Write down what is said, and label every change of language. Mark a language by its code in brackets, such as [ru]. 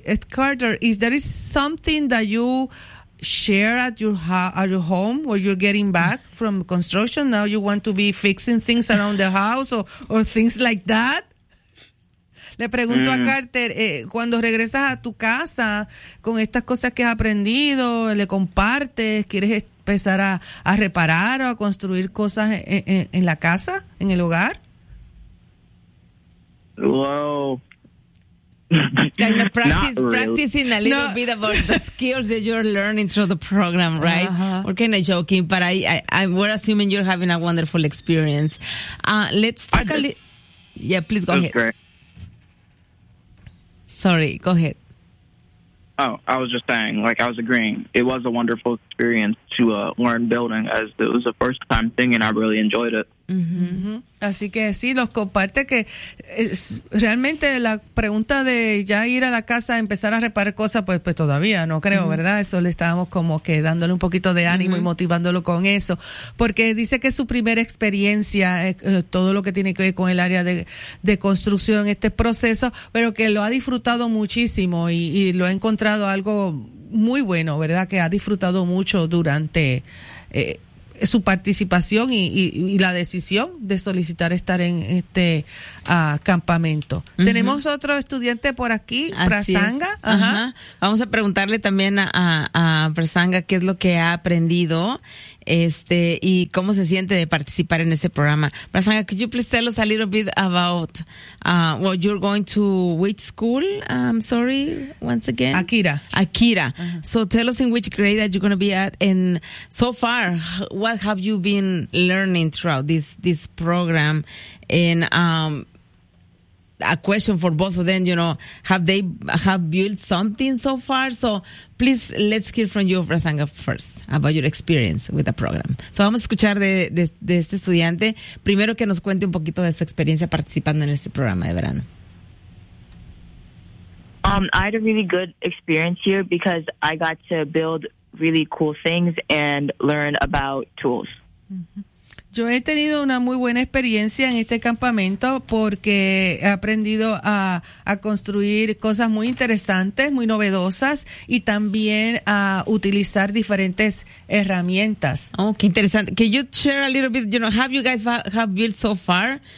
[en] Carter, is there something that you share at your home where you're getting back from construction? Now you want to be fixing things around the house or things like that? [es] Le pregunto a Carter, cuando regresas a tu casa con estas cosas que has aprendido, le compartes, quieres empezar a reparar o a construir cosas en la casa, en el hogar? [en] Wow. Kind of practicing a little bit about the skills that you're learning through the program, right? Uh-huh. We're kind of joking, but we're assuming you're having a wonderful experience. Let's talk a little. Yeah, please go ahead. Great. Sorry, go ahead. Oh, I was just saying, like, I was agreeing. It was a wonderful experience to learn building, as it was a first time thing and I really enjoyed it. Mm-hmm. [es] Así que sí, los comparte que es, realmente la pregunta de ya ir a la casa a empezar a reparar cosas, pues todavía no creo, mm-hmm, ¿verdad? Eso le estábamos como que dándole un poquito de ánimo, mm-hmm, y motivándolo con eso, porque dice que es su primera experiencia, todo lo que tiene que ver con el área de construcción, este proceso, pero que lo ha disfrutado muchísimo y lo ha encontrado algo muy bueno, ¿verdad? Que ha disfrutado mucho durante su participación y la decisión de solicitar estar en este campamento. Uh-huh. Tenemos otro estudiante por aquí, así Brazanga. Ajá. Uh-huh. Vamos a preguntarle también a Brazanga qué es lo que ha aprendido y cómo se siente de participar en este programa. [en] Rasanga, could you please tell us a little bit about what you're going to, which school? Sorry, once again. Akira. Akira. Uh-huh. So tell us in which grade that you're going to be at, and so far, what have you been learning throughout this program? And a question for both of them, you know, have built something so far? So please, let's hear from you, Rasanga, first, about your experience with the program. [es] So vamos a escuchar de este estudiante, primero que nos cuente un poquito de su experiencia participando en este programa de verano. [en] I had a really good experience here because I got to build really cool things and learn about tools. Mm-hmm. [es] Yo he tenido una muy buena experiencia en este campamento porque he aprendido a construir cosas muy interesantes, muy novedosas, y también a utilizar diferentes herramientas. Oh, qué interesante. [en] Can you share a little bit, you know, have you guys have built so far?